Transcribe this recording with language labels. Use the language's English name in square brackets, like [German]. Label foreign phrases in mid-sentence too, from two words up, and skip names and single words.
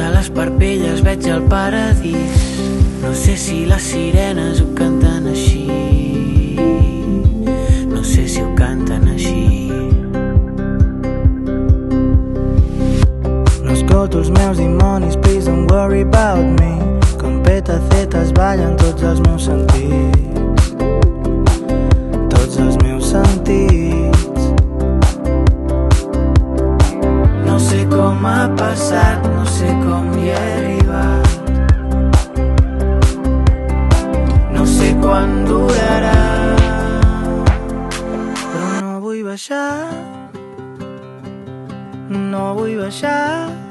[Catalan] parpelles veig el paradís. No sé si les sirenes ho canten així, no sé si ho canten així. No escolto els meus dimonis, [English] please don't worry about me. [Catalan] Com petacetes ballen tots els meus sentits, tots els meus sentits. No sé com ha passat, no sé com hi he arribat, no sé quan durarà, però no vull baixar, no vull baixar.